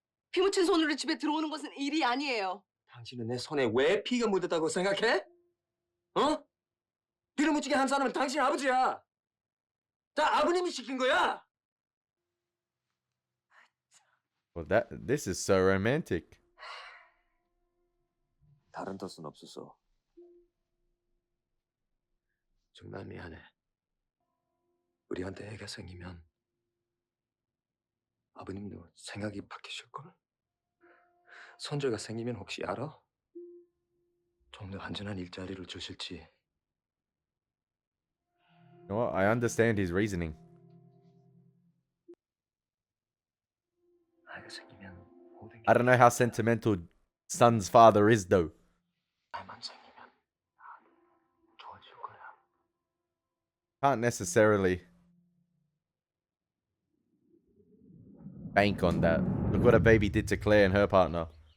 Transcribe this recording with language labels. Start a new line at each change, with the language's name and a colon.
Korean: 피 묻힌 손으로 집에 들어오는 것은 일이 아니에요. 당신은 내 손에 왜 피가 묻었다고 생각해? 어? 피를 묻히게 한 사람은 당신 아버지야. 다 아버님이 시킨 거야.
English: Well, this is so romantic.
Korean: 다른 뜻은 없었어. 정말 미안해. 우리한테 애가 생기면 아버님도 생각이 바뀌실걸? 손주가 생기면 혹시 알아? 좀 더 안전한 일자리를 주실지.
English: You know what? I understand his reasoning.
Korean: 아이가 생기면 모든 게
English: I don't know how sentimental Sun's father is, though.
Korean: 아이만 생기면 좋아질 거야.
English: Can't necessarily bank on that. Look what a baby did to Claire and her partner.